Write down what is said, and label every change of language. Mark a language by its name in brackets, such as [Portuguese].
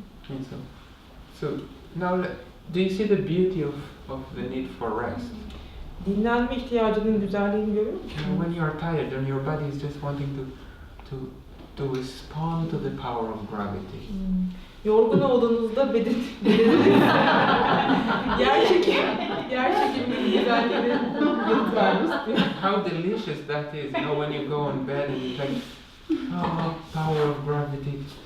[English] And so now, do you see the beauty of the need for rest? [Turkish] Dinlenme ihtiyacının güzelliğini görüyor musun? [English] When you are tired and your body is just wanting to respond to the power of gravity. [Turkish] Yorgun olduğunuzda bedeniniz yer çekiminin güzelliğini yanıt vermek istiyor. [English] How delicious that is, you know, when you go on bed and you think, oh, power of gravity.